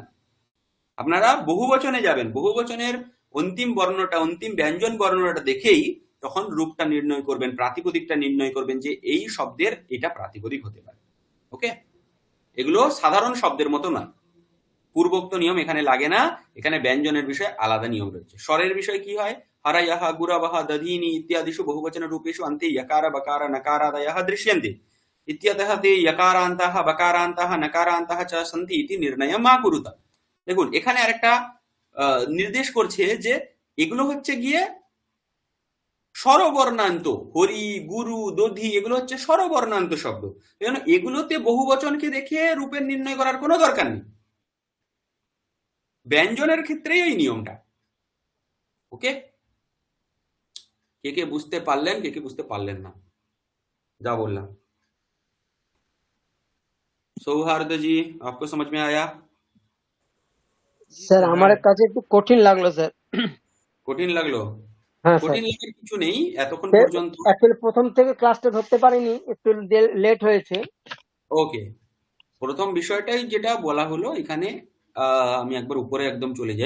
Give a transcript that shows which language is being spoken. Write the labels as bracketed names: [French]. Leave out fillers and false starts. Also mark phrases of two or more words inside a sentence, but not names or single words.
[Bangla] আপনারা বহু বচনে যাবেন, বহু বচনের অন্তিম বর্ণটা, অন্তিম ব্যঞ্জন বর্ণটা দেখেই তখন রূপটা নির্ণয় করবেন, প্রাতিপদিকটা নির্ণয় করবেন যে এই শব্দের এটা প্রাতিপদিক হতে পারে। ওকে, এগুলো সাধারণ শব্দের মতো নয়। পূর্বোক্ত নিয়ম এখানে লাগে না, এখানে ব্যঞ্জনের বিষয়ে আলাদা নিয়ম রয়েছে। স্বরের বিষয় কি হয়? [Sanskrit] হরয়ঃ, গুরবঃ, দধীনি ইত্যাদিষু বহুবচন রূপেষু अन्ते यकार बकार नकारादयः दृश्यन्ते इत्यतः ते यकारान्तः बकारान्तः नकारान्तः च सन्ति इति निर्णयं मा कुरुत। [Bangla] দেখুন এখানে আরেকটা নির্দেশ করছে যে এগুলো হচ্ছে গিয়ে স্বরবর্ণান্ত। হরি, গুরু, দধি, এগুলো হচ্ছে স্বরবর্ণান্ত শব্দ। এগুলোতে বহুবচনকে দেখে রূপের নির্ণয় করার কোনো দরকার নেই। ব্যঞ্জনের ক্ষেত্রেই এই নিয়মটা। ওকে, কে কে বুঝতে পারলেন, কে কে বুঝতে পারলেন না যা বললাম? সৌহার্দ জি, [Hindi] आपको समझ में आया? [Bangla] স্যার আমার কাছে একটু কঠিন লাগলো স্যার। কঠিন লাগলো? হ্যাঁ স্যার, কঠিন লাগার কিছু নেই এতক্ষণ স্যার, পর্যন্ত। অ্যাকচুয়ালি প্রথম থেকে ক্লাসটা ধরতে পারিনি, একটু লেট হয়েছে। ওকে, প্রথম বিষয়টাই যেটা বলা হলো এখানে, আমি একবার উপরে একদম চলে যাই।